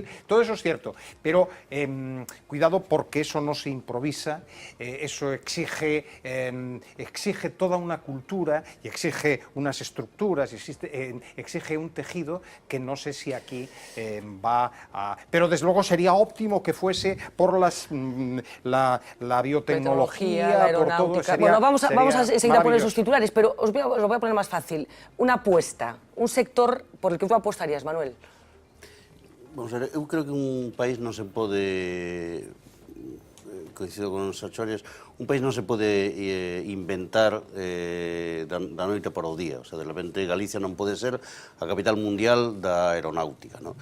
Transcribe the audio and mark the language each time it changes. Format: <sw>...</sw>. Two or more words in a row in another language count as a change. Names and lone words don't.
<es>Todo eso es cierto, pero cuidado, porque eso no se improvisa, eso exige toda una cultura y exige unas estructuras, exige un tejido que no sé si aquí va a... Pero desde luego sería óptimo que fuese por la biotecnología, la por todo. aeronáutica. Sería, Bueno, vamos a seguir a poner esos maravilloso. titulares, pero os lo voy a poner más fácil. Una apuesta, un sector por el que tú apostarías, Manuel.</es> <gl>Vamos a ver, eu creo que un país non se pode, coincido con os Achorias, un país non se pode inventar da noite para o día.</gl> <es>O sea,</es> <gl>de repente Galicia non pode ser a capital mundial da aeronáutica, non?</gl>